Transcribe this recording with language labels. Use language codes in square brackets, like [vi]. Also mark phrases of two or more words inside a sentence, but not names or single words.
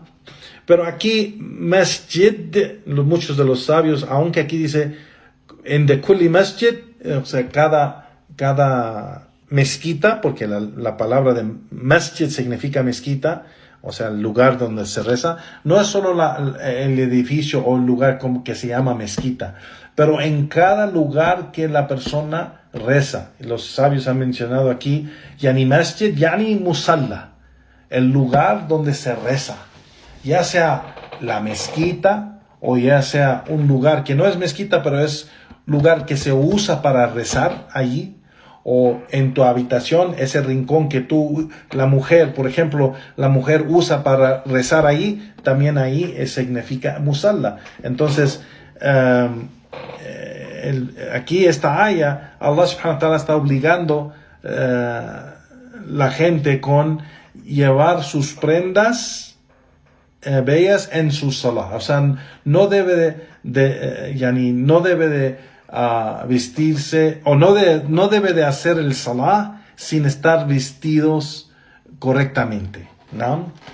[es] Pero aquí, masjid, muchos de los sabios, aunque aquí dice en de [ar] كل مسجد, [es] o sea, cada mezquita, porque la palabra de masjid significa mezquita, o sea, el lugar donde se reza, no es solo el edificio o el lugar como que se llama mezquita, pero en cada lugar que la persona reza. Los sabios han mencionado aquí, [ar] يعني مسجد، يعني مصلى, [es] el lugar donde se reza. Ya sea la mezquita o ya sea un lugar que no es mezquita, pero es lugar que se usa para rezar allí, o en tu habitación, ese rincón que la mujer, por ejemplo, la mujer usa para rezar ahí, también ahí significa musalla. Entonces, aquí esta aya, [ar] الله سبحانه وتعالى [es] está obligando la gente con llevar sus prendas bellas en su salah. O sea, no debe de vestirse, o no debe de hacer el salah sin estar vestidos correctamente, ¿no?